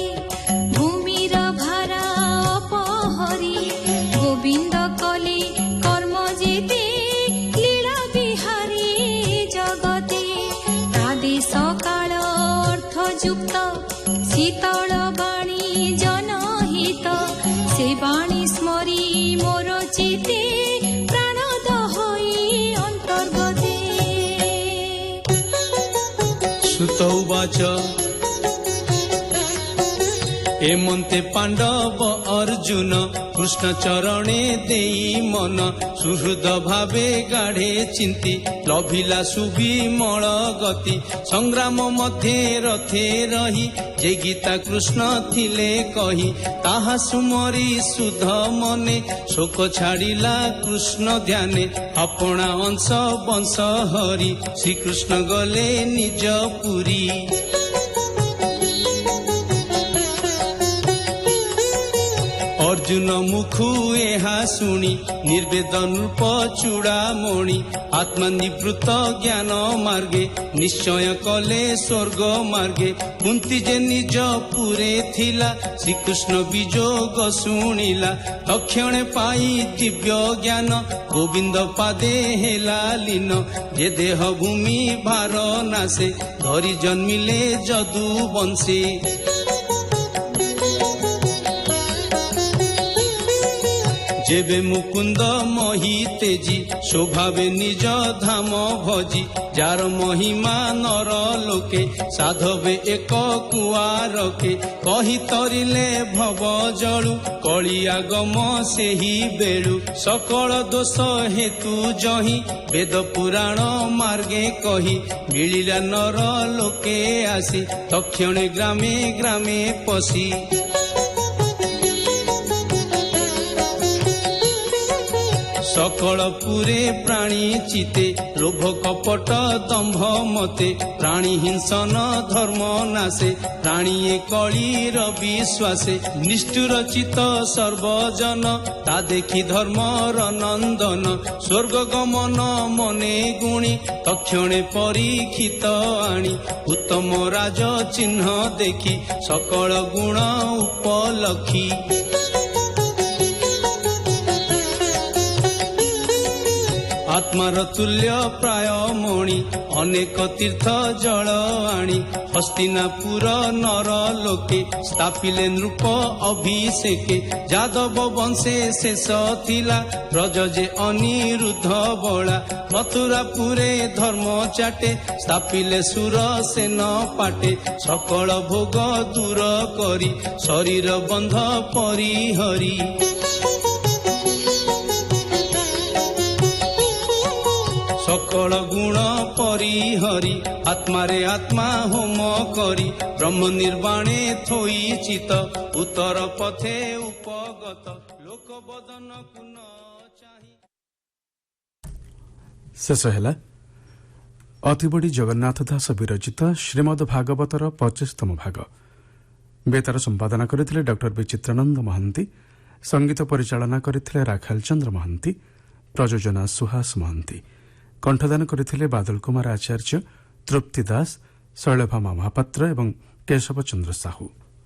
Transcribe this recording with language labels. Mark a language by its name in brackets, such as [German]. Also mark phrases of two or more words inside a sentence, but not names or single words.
[Odia] ଭୂମିର ଭାରା ଅପହରୀ ଗୋବିନ୍ଦ କଲେ କର୍ମ ଜେତେ ଲୀଳା ବିହାରୀ ଜଗତେ ଆଦେଶ କାଳ ଅର୍ଥ ଯୁକ୍ତ ଶୀତଳ ବାଣୀ ଜନହିତ ସେ ବାଣୀ ସ୍ମରୀ ମୋର ଚିତେ ପ୍ରାଣଦ ହୋଈ ଅନ୍ତର୍ଗତେ [Sanskrit] सुत उवाच [Odia] ଏମନ୍ତେ ପାଣ୍ଡବ ଅର୍ଜୁନ କୃଷ୍ଣ ଚରଣେ ଦେଈ ମନ ସୁହୃଦ ଭାବେ ଗାଢ଼େ ଚିନ୍ତୀ ଲଭିଲା ସୁବିମଳ ଗତି ସଂଗ୍ରାମ ମଧ୍ୟ ରଥେ ରହୀ ଜେ ଗୀତା କୃଷ୍ଣ ଥିଲେ କହୀ ତାହା ସୁମରୀ ସୁଧ ମନେ ଶୋକ ଛାଡ଼ିଲା କୃଷ୍ଣ ଧ୍ୟାନେ ଅପନା ଅଂଶ ବଂଶ ହରି ଶ୍ରୀକୃଷ୍ଣ ଗଲେ ନିଜ ପୁରୀ ଅର୍ଜୁନ ମୁଖୁ ଏହା ଶୁଣୀ ନିର୍ବେଦ ନୃପ ଚୂଡ଼ାମଣି ଆତ୍ମା ନିବୃତ୍ତ ଜ୍ଞାନ ମାର୍ଗେ ନିଶ୍ଚୟ କଲେ ସ୍ୱର୍ଗ ମାର୍ଗେ କୁନ୍ତୀ ଜେ ନିଜ ପୁରେ ଥିଲା ଶ୍ରୀକୃଷ୍ଣ ବିଜୋଗ ଶୁଣିଲା ତକ୍ଷଣେ ପାଈ ଦିବ୍ୟ ଜ୍ଞାନ ଗୋବିନ୍ଦ ପାଦେ ହେଲା ଲୀନ ଜେ ଦେହ ଭୂମି ଭାର ନାସେ ଧରୀ ଜନ୍ମିଲେ ଜଦୁ ବଂଶେ ଜେବେ ମୁକୁନ୍ଦ ମହୀ ତେଜୀ ଶୋଭାବେ ନିଜ ଧାମ ଭଜୀ ଜାର ମହିମା ନର ଲୋକେ ସାଧବେ ଏକ କୁଆରକେ କହୀ ତରିଲେ ଭବ ଜଳୁ କଳିୟାଗମ ସେହୀ ବେଳୁ ସକଳ ଦୋଷ ହେତୁ ଜହୀ ବେଦ ପୁରାଣ ମାର୍ଗେ କହୀ ମିଳିଲା ନର ଲୋକେ ଆସୀ ତକ୍ଷଣେ ଗ୍ରାମେ ଗ୍ରାମେ ପସୀ ସକଳ ପୁରେ ପ୍ରାଣୀ ଚିତେ ଲୋଭ କପଟ ଦମ୍ଭ ମତେ ପ୍ରାଣୀ ହିଂସନ ଧର୍ମ ନାସେ ପ୍ରାଣୀ କଳୀର ବିଶ୍ୱାସେ ନିଷ୍ଠୁର ଚିତ ସର୍ବଜନ ତା ଦେଖୀ ଧର୍ମର ନନ୍ଦନ ସ୍ୱର୍ଗ ଗମନ ମନେ ଗୁଣୀ ତକ୍ଷଣେ ପରୀକ୍ଷିତ ଆଣୀ ଉତ୍ତମ ରାଜ ଚିହ୍ନ ଦେଖୀ ସକଳ ଗୁଣ ଉପଲକ୍ଷୀ ଆତ୍ମାର ତୁଲ୍ୟ ପ୍ରାୟ ମଣି ଅନେକ ତୀର୍ଥ ଜଳ ଆଣୀ ହସ୍ତିନାପୁର ନର ଲୋକେ ସ୍ଥାପିଲେ ନୃପ ଅଭିଷେକେ ଜାଦବ ବଂଶେ ଶେଷ ଥିଲା ବ୍ରଜ ଜେ ଅନିରୁଦ୍ଧ ବଳା ମଥୁରାପୁରେ ଧର୍ମ ଚାଟେ ସ୍ଥାପିଲେ ସୁର ସେନ ପାଟେ ସକଳ ଭୋଗ ଦୂର କରୀ ଶରୀର ବନ୍ଧ ପରିହରୀ ସକଳ ଗୁଣ ପରିହରୀ ଆତ୍ମାରେ ଆତ୍ମା ହୋମ କରୀ ବ୍ରହ୍ମ ନିର୍ବାଣେ ଥୋଈ ଚିତ ଉତ୍ତର ପଥେ ଉପଗତ ଲୋକ ବଦନ କୁନ ଚାହୀ ଶେଷ ହୈ ଅତିବଡ଼ୀ ଜଗନ୍ନାଥ ଦାସ ବିରଚିତ ଶ୍ରୀମଦ ଭାଗବତର 25ତମ ଭାଗ ବେତାର ସମ୍ପାଦନା କରଥିଲେ ଡକ୍ଟର ବୀ ଚିତ୍ରାନନ୍ଦ ମହାନ୍ତୀ ସଙ୍ଗୀତ ପରିଚାଳନା କରଥିଲେ ରାଖାଲ ଚନ୍ଦ୍ର ମହାନ୍ତୀ ପ୍ରୟୋଜନା ସୁହାସ ମହାନ୍ତୀ କଣ୍ଠଦାନ କରଥିଲେ ବାଦଲ କୁମାର ଆଚାର୍ୟ ତୃପ୍ତି ଦାସ ଶୈଳଭାମା ମହାପାତ୍ର ଏବଂ କେଶବ ଚନ୍ଦ୍ର ସାହୂ।